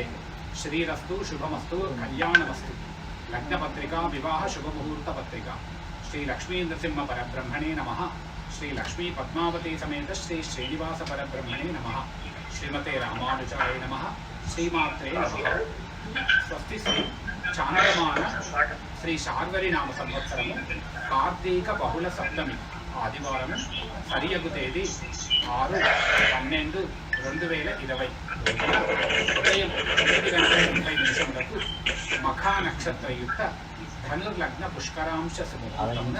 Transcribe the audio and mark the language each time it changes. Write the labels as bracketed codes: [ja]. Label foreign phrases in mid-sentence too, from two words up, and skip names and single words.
[sa] श्रीरस्तु शुभमस्तु कल्याणमस्तु। लग्नपत्रिका विवाह शुभमुहूर्तपत्रिका श्री लक्ष्मी नृसिंह परब्रह्मणे नमः। श्री लक्ष्मी पद्मावती समेत श्री श्रीनिवास परब्रह्मणे नमः। श्रीमते रामानुजाय नमः। श्रीमात्रे नमः। स्वस्ति श्री चांद्रमान श्री शार्वरीनाम संवत्सरము [te] కార్తీక బహుళ సప్తమి ఆదివారం సరియగు తేదీ 6/12/2020 ఉదయం 9:30 మఖా నక్షత్రయుక్త ధనుర్లగ్న పుష్కరాంశ సుముహూర్తమున